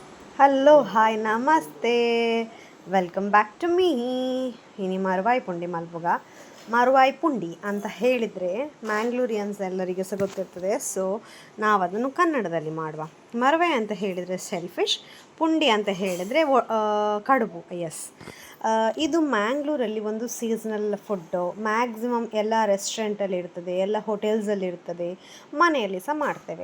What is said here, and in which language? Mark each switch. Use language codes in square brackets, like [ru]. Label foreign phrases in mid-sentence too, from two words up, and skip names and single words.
[en] hello hi namaste welcome back to me [tcy] ಇನಿ ಮರುವಾಯಿ ಪುಂಡಿ ಮಲ್ಪುಗ [kn] ಮರುವಾಯಿ ಪುಂಡಿ ಅಂತ ಹೇಳಿದರೆ ಮ್ಯಾಂಗ್ಳೂರಿಯನ್ಸ್ ಎಲ್ಲರಿಗೆ ಸಹ ಗೊತ್ತಿರ್ತದೆ. ಸೊ ನಾವು ಅದನ್ನು ಕನ್ನಡದಲ್ಲಿ ಮಾಡುವ. ಮರುವಾಯಿ ಅಂತ ಹೇಳಿದರೆ ಸೆಲ್ಫಿಶ್, ಪುಂಡಿ ಅಂತ ಹೇಳಿದರೆ ಕಡುಬು. ಎಸ್, ಇದು ಮ್ಯಾಂಗ್ಳೂರಲ್ಲಿ ಒಂದು [en] seasonal food. [kn] ಮ್ಯಾಕ್ಸಿಮಮ್ ಎಲ್ಲ ರೆಸ್ಟೋರೆಂಟಲ್ಲಿ ಇರ್ತದೆ, ಎಲ್ಲ ಹೋಟೆಲ್ಸಲ್ಲಿ ಇರ್ತದೆ, ಮನೆಯಲ್ಲಿ ಸಹ ಮಾಡ್ತೇವೆ.